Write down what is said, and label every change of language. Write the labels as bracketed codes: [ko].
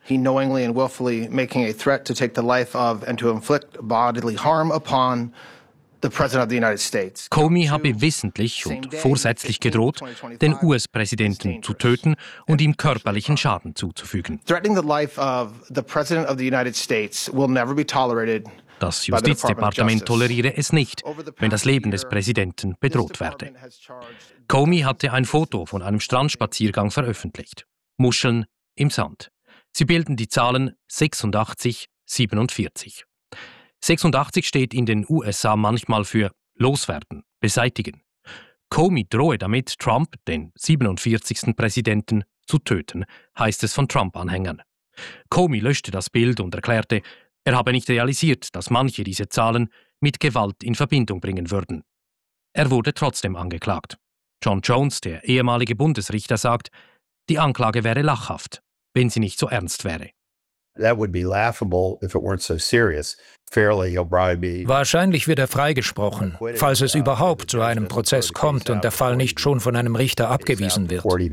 [en] He knowingly and willfully making a threat to take the life of and to inflict bodily harm upon the President of the United States. [de] Comey habe wissentlich und vorsätzlich gedroht, den US-Präsidenten zu töten und ihm körperlichen Schaden zuzufügen. [en] Threatening the life of the President of the United States will never be tolerated. [de] Das Justizdepartement toleriere es nicht, wenn das Leben des Präsidenten bedroht werde. Comey hatte ein Foto von einem Strandspaziergang veröffentlicht. Muscheln im Sand. Sie bilden die Zahlen 86-47. 86 steht in den USA manchmal für loswerden, beseitigen. Comey drohe damit, Trump, den 47. Präsidenten, zu töten, heißt es von Trump-Anhängern. Comey löschte das Bild und erklärte, er habe nicht realisiert, dass manche diese Zahlen mit Gewalt in Verbindung bringen würden. Er wurde trotzdem angeklagt. John Jones, der ehemalige Bundesrichter, sagt, die Anklage wäre lachhaft, wenn sie nicht so ernst wäre. [en] That would be laughable if it weren't so serious. Fairly, he'll probably be. [de] Wahrscheinlich wird er freigesprochen, falls es überhaupt zu einem Prozess kommt und der Fall nicht schon von einem Richter abgewiesen wird.